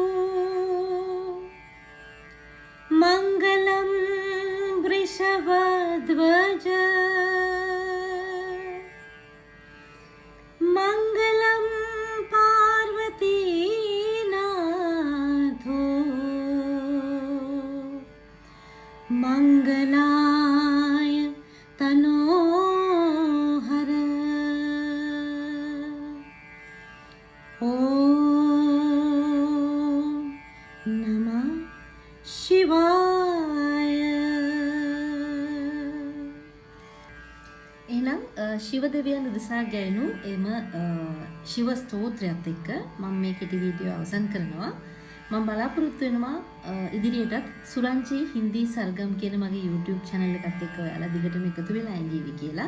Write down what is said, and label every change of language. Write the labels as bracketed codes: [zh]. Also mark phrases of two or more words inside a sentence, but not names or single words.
[sa] मङ्गलं वृषभध्वज मङ्गलं पार्वतीनाथो मङ्गलाय तनोहर. ओम नमः शिवाय. [si] එහෙනම් ශිව දෙවියන් උදෙසා ගැයුණු එම ශිව ස්තෝත්‍රයත් එක්ක මම මේ කෙටි වීඩියෝ අවසන් කරනවා. මම බලාපොරොත්තු වෙනවා ඉදිරියටත් සුරංජී හින්දි සර්ගම් කියන මගේ YouTube channel එකත් එක්ක ඔයාලා දිගටම එකතු වෙලා ඉඳීවි කියලා.